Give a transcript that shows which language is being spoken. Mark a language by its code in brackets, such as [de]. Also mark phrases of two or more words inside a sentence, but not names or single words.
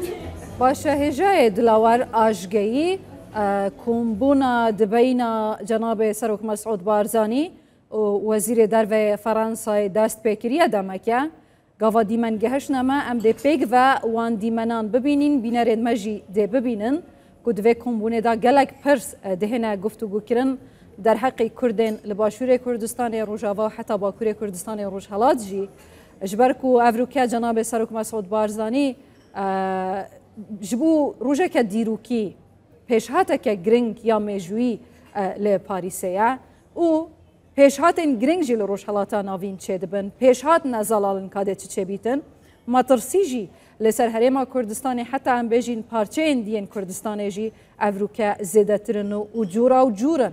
[ku] باشە هێژایە دلاوار ئاژگەیی کۆمبوونە دبینە جەنابێ سەرۆک مەسعود بارزانی وەزیرێ دەرڤێ فەرەنسای دەست پێکریە دەمەکە گاوا دیمەنگەهشتنەمە ئەم دێ پێک و وان دیمەنان ببینین بینەرێن مەژی دێ ببینن کو divê kombûnêda gelek pirs dihêne guftûgûkirin derheqê Kurdên li Başûrê Kurdistanê Rojava heta Bakurê Kurdistanê Rojhilat jî ji ber ku evrûke Cenabê Serok Mesûd Barzanî ji bo rojeke dîrokî pêşhateke giring ya mêjûyî li Parîsê ye û pêşhatên giring jî li Rojhilata navîn çêdibin pêşhatin zalalin kadê çi çêbîtin matirsî jî li ser herêma Kurdistanê heta em bêjîn parçeyên diyên Kurdistanê jî evrûke zêdetirin û cûra û cûrin.